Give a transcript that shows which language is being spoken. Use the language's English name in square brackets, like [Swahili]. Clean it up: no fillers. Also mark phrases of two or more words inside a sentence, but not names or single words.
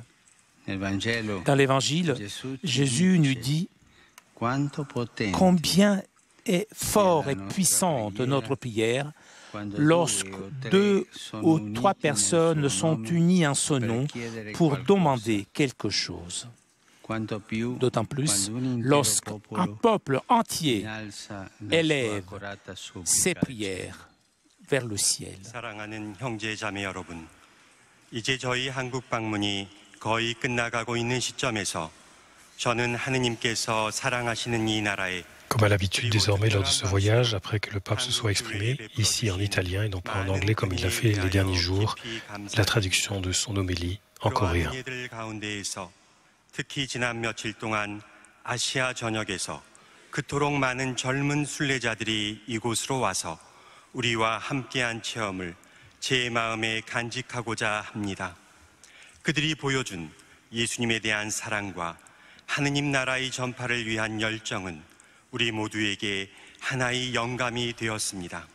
[French] Dans l'Évangile, Jésus nous dit combien est fort et puissante notre prière lorsque 2 ou 3 personnes sont unies en son nom pour demander quelque chose. D'autant plus lorsqu'un peuple entier élève ses prières vers le ciel. [Korean] 사랑하는 형제자매 여러분, 이제 저희 한국 방문이 거의 끝나가고 있는 시점에서 저는 하느님께서 사랑하시는 이 나라에 [French] Comme à l'habitude désormais lors de ce voyage, après que le pape se soit exprimé, ici en italien et non pas en anglais comme il l'a fait les derniers jours, la traduction de son homélie en coréen. [Korean] 특히 지난 며칠 동안 아시아 전역에서 그토록 많은 젊은 순례자들이 이곳으로 와서 우리와 함께한 체험을 제 마음에 간직하고자 합니다. 그들이 보여준 예수님에 대한 사랑과 하느님 나라의 전파를 위한 열정은 우리 모두에게 하나의 영감이 되었습니다.